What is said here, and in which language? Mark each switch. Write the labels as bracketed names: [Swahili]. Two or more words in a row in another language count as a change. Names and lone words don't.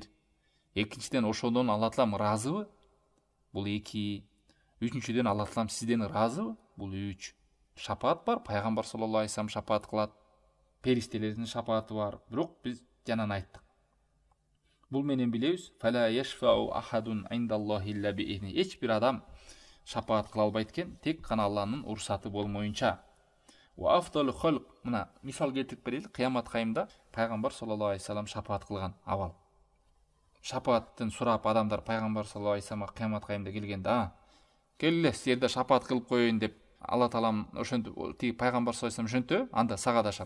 [Kyrgyz] Экинчиден, ошондон Алла Таалам ыраазыбы? Бул эки. Үчүнчүдөн, Алла Таалам сизден ыраазыбы? Бул үч. Шапаат бар, пайгамбар [Arabic] صلى الله عليه وسلم [Kyrgyz] шапаат кылат. Периштелердин шапааты бар. Бирок биз жанан айттык. Бул менен билебиз, [Arabic] فلا يشفع أحد عند الله إلا بإذنه. [Kyrgyz] Эч бир адам шапаат кыла албайт экен, тек гана Алланын уруксаты болмоюнча. [Arabic] وأفضل الخلق, [Kyrgyz] мына мисал келтирип берели, кыямат кайымда пайгамбар [Arabic] صلى الله عليه وسلم [Kyrgyz] шапаат кылган абал. Шапааттын сурап адамдар пайгамбар [Arabic] صلى الله عليه وسلم [Kyrgyz] кыямат кайымда келгенде, келе силерде шапаат кылып коеюн деп Алла Таалам ошентип, тиги пайгамбар [Arabic] صلى الله عليه وسلم [Kyrgyz] ошентип, анда сага дашам.